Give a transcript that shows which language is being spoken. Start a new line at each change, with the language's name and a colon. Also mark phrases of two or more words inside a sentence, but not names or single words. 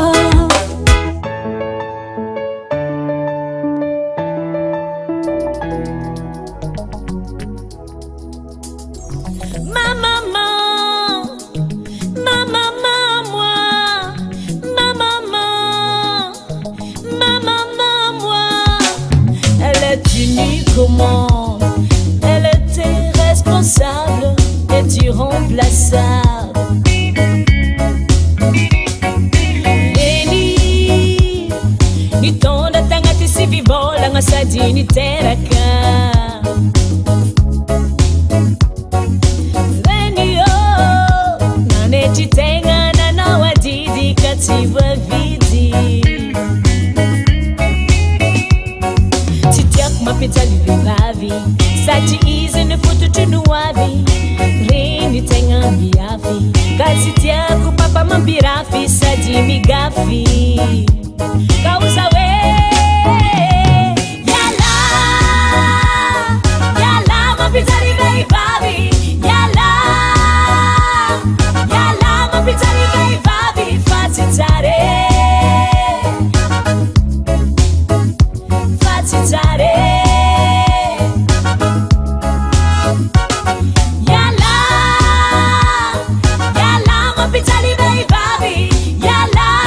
French: ma maman moi ma maman moi elle est unique au monde elle était responsable et irremplaçable
Malagasy: nitonda tagnaty sivivolagna sady niteraka venio nanetry tegna nanao adidy ka tsy voavidy tsy tiako mampijaly vehivavy satria izy ny fototry no avy reny tegna miafy ka tsy tiako papa mampirafy sady migafy kauza we yala mapitari vehivavy yala mapitari vehivavy fatsy tsare yala mapitari vehivavy yala